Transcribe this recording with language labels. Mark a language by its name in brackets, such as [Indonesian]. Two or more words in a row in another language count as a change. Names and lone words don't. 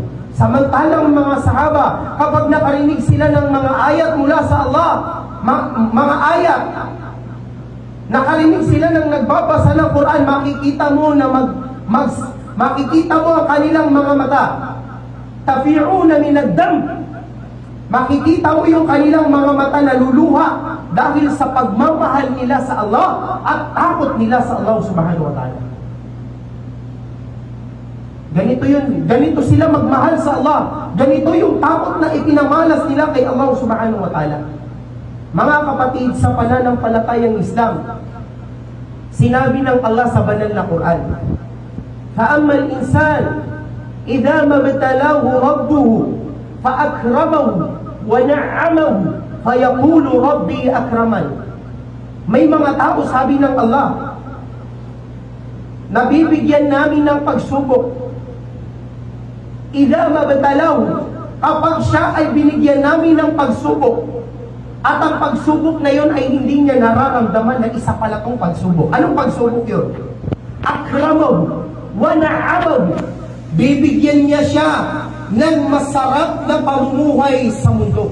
[Filipino] Samantalang mga sahaba, kapag nakarinig sila ng mga ayat mula sa Allah, mga ayat, nakarinig sila ng nagbabasa ng Quran, makikita mo na makikita mo ang kanilang mga mata. [Arabic] تفيض من الدمع. [Filipino] Makikita mo yung kanilang mga mata na luluha dahil sa pagmamahal nila sa Allah at takot nila sa Allah [Arabic] سبحانه وتعالى. [Filipino] Ganito yun. Ganito sila magmahal sa Allah. Ganito yung takot na ipinamalas nila kay Allah [Arabic] سبحانه وتعالى. [Filipino] Mga kapatid, sa pananampalatayang Islam, sinabi ng Allah sa banal na Quran, [Arabic] فَأَمَّا الْإِنسَانِ إِذَا مَبْتَلَاهُ رَبُّهُ فَأَكْرَمَهُ وَنَعَّمَهُ فَيَقُولُ رَبِّي أَكْرَمَنِ. [Filipino] May mga tao, sabi ng Allah, nabibigyan namin ng pagsubok. [Arabic] إِذَا مَبْتَلَاهُ, [Filipino] kapag siya ay binigyan namin ng pagsubok, at ang pagsubok na yon ay hindi niya nararamdaman na isa pala tong pagsubok. Anong pagsubok yun? [Arabic] أكرمه ونعمه. [Filipino] Bibigyan niya siya ng masarap na pamumuhay sa mundo.